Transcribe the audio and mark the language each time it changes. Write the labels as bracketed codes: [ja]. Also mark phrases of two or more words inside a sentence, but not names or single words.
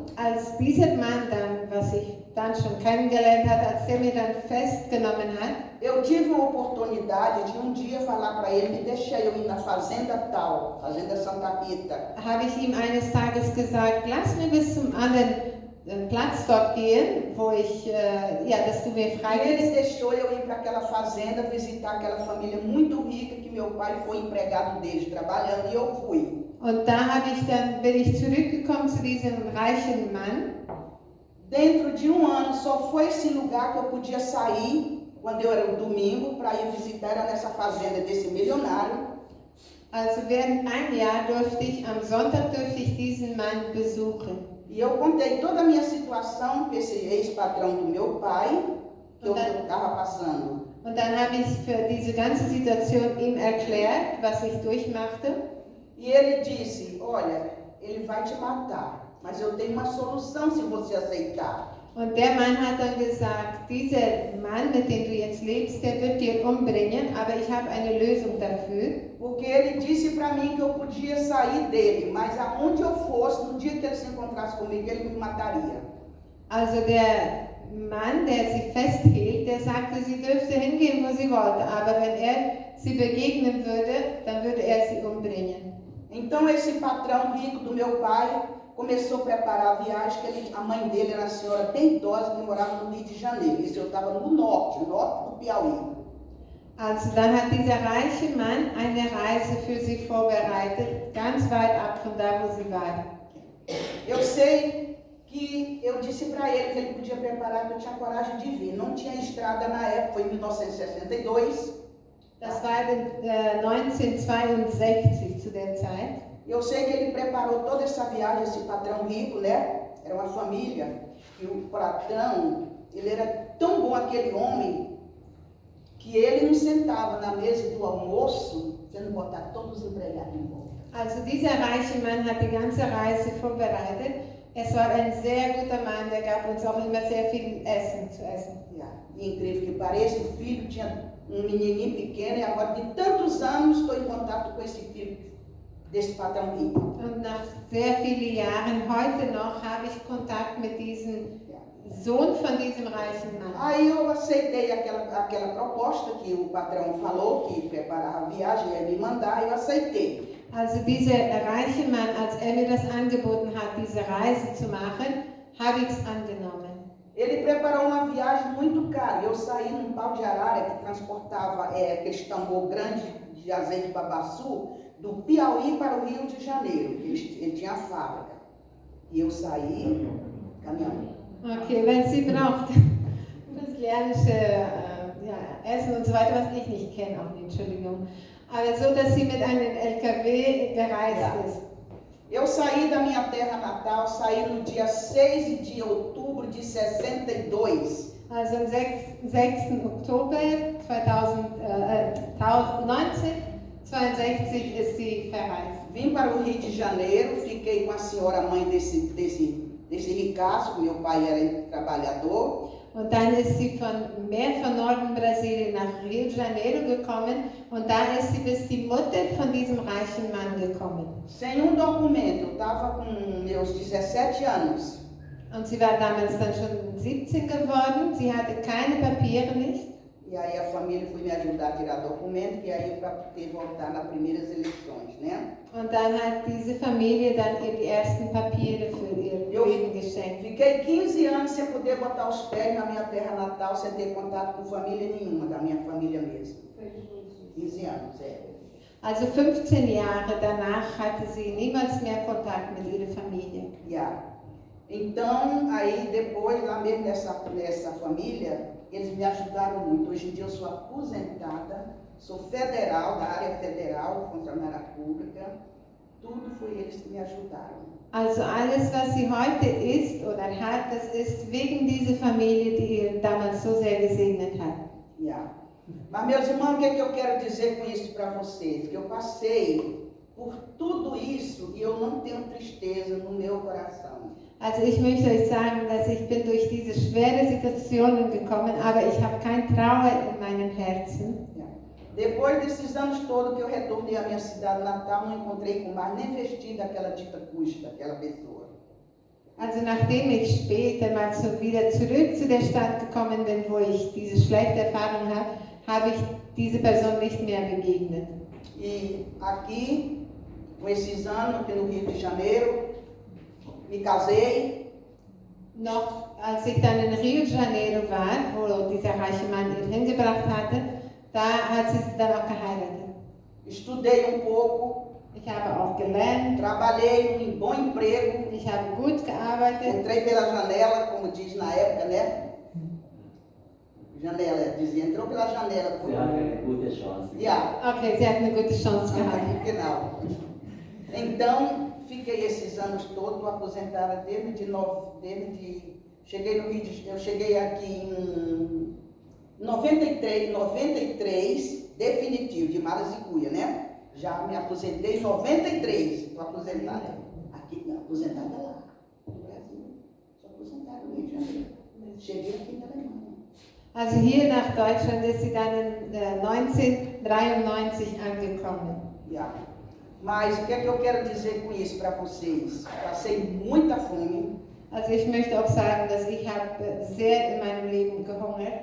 [de] Als dieser Mann dann, was ich dann schon kennengelernt hatte, als der mich dann festgenommen hat, [pt] eu tive a oportunidade de dia falar para ele, me deixa eu ir na fazenda tal, Fazenda Santa Rita. [de] Habe ich ihm eines Tages gesagt, lass mir bis zum anderen Platz dort gehen, wo ich, dass du mir frei bist. [pt] Ele deixou eu ir para aquela fazenda, visitar aquela família muito rica, que meu pai foi empregado deles, trabalhando, e eu fui. [de] Und da bin ich zurückgekommen zu diesem reichen Mann. [pt] Dentro de 1 ano, só foi esse lugar que eu podia sair, quando eu era um domingo, para ir visitar, era nessa fazenda desse milionário. [de] Also während 1 Jahr am Sonntag durfte ich diesen Mann besuchen. [pt] E eu contei toda a minha situação para esse ex-patrão do meu pai, que eu estava passando. [de] Und dann habe ich für diese ganze Situation ihm erklärt, was ich durchmachte. [pt] E ele disse, olha, ele vai te matar, mas eu tenho uma solução se você aceitar. [de] Und der Mann hat dann gesagt, dieser Mann, mit dem du jetzt lebst, der wird dir umbringen, aber ich habe eine Lösung dafür. [pt] Porque ele disse para mim que eu podia sair dele, mas aonde eu fosse, no dia que ele se encontrasse comigo, ele me mataria. [de] Also der Mann, der sie festhielt, der sagte, sie dürfte hingehen, wo sie wollte, aber wenn sie begegnen würde, dann würde sie umbringen. [pt] Então esse patrão rico do meu pai começou a preparar a viagem, que a mãe dele era uma senhora bem idosa que morava no Rio de Janeiro. Isso eu estava no norte do Piauí. [de] Also dann hat dieser reiche Mann eine Reise für sie vorbereitet, ganz weit ab von da, wo sie war. [pt] Eu sei que eu disse para ele que ele podia preparar, que eu tinha coragem de vir. Não tinha estrada na época, foi em 1962. [de] Das war 1962 zu der Zeit. [pt] Eu sei que ele preparou toda essa viagem, esse patrão rico, né? Era uma família. E o patrão, ele era tão bom aquele homem, que ele não sentava na mesa do almoço, sem não botar todos os empregados em volta. [de] Also dieser reiche Mann hat die ganze Reise vorbereitet. Es war ein sehr guter Mann, der gab uns auch immer sehr viel Essen zu essen. Yeah. [pt] E incrível que pareça, o filho tinha menininho pequeno, e agora de tantos anos estou em contato com esse filho desse patrão rico. [de] Und nach sehr vielen Jahren, heute noch, habe ich Kontakt mit diesem Sohn von diesem reichen Mann. [pt] Aí eu aceitei aquela proposta que o patrão falou, que preparava a viagem, ia me mandar, eu aceitei. [de] Also dieser reiche Mann, als mir das angeboten hat, diese Reise zu machen, habe ich es angenommen. [pt] Ele preparou uma viagem muito cara. Eu saí num pau de arara que transportava aquele tambor grande de azeite babaçu do Piauí para o Rio de Janeiro. Ele tinha a fábrica. E eu saí caminhando. [de] Okay, wenn sie braucht brasilianische Essen und so weiter, was ich nicht kenne, auch nicht, Entschuldigung. Aber so, dass sie mit einem LKW gereist ist. [pt] Eu saí da minha terra natal, saí no dia 6 de outubro de 62. [de] Also am 6. Oktober 1962 ist sie verreist. [pt] Vim para o Rio de Janeiro, fiquei com a senhora mãe desse ricaço, meu pai era trabalhador. [de] Und dann ist sie mehr von Norden Brasilien nach Rio de Janeiro gekommen und da ist sie bis die Mutter von diesem reichen Mann gekommen. [pt] Sem documento, eu estava com meus 17 anos. [de] Und sie war damals dann schon 17 geworden, sie hatte keine Papiere nicht. [pt] E aí a família foi me ajudar a tirar documento, e aí para poder voltar nas primeiras eleições, né? [de] Und dann hat diese Familie dann ihr die ersten Papiere für ihr Leben geschenkt. [pt] Fiquei 15 anos sem poder botar os pés na minha terra natal, sem ter contato com família nenhuma, da minha família mesmo. 15 anos, [de] Also 15 Jahre danach hatte sie niemals mehr Kontakt mit ihrer Familie. Yeah. [pt] Então, aí depois, lá mesmo nessa família, eles me ajudaram muito. Hoje em dia eu sou aposentada, sou federal, da área federal, funcionária pública. Tudo foi eles que me ajudaram. [de] Also alles, was sie heute ist oder hat, das ist wegen dieser Familie, die ihr damals so sehr gesegnet hat. Yeah. [pt] Mas, meus irmãos, o que eu quero dizer com isso para vocês? Que eu passei por tudo isso e eu não tenho tristeza no meu coração. [de] Also ich möchte euch sagen, dass ich bin durch diese schwere Situationen gekommen, aber ich habe kein Trauer in meinem Herzen. [pt] Depois desses anos todos que eu retornei à minha cidade natal, não encontrei com mais nem vestir daquela dita custa, daquela pessoa. [de] Also nachdem ich später mal so wieder zurück zu der Stadt gekommen bin, wo ich diese schlechte Erfahrung habe, habe ich diese Person nicht mehr begegnet. [pt] E aqui, com esses anos, aqui no Rio de Janeiro, me casei. [de] Noch als ich dann in Rio de Janeiro war, wo dieser reiche Mann ihn hingebracht hatte, da hat sie dann auch geheiratet. [pt] Estudei pouco. [de] Ich habe auch gelernt. [pt] Trabalhei em bom emprego. [de] Ich habe gut gearbeitet. [pt] Entrei pela janela, como diz na época, né? Janela, dizia, entrou pela janela. [de] Sie hat eine gute Chance. Yeah. Okay, sie hat eine gute Chance gehabt. Genau. [pt] Então, fiquei esses anos todos aposentada cheguei no Rio de, eu cheguei aqui em 93, definitivo, de Marizicuia, né? Já me aposentei em 93, estou aposentada. Aqui, aposentada lá, no Brasil. Sou aposentada no Rio de Janeiro. Cheguei aqui na Alemanha. [de] Also hier nach Deutschland ist sie dann in 1993 angekommen. Yeah. [pt] Mas o que é que eu quero dizer com isso para vocês? Passei muita fome. [de] Also ich möchte auch sagen, dass ich habe sehr in meinem Leben gehungert.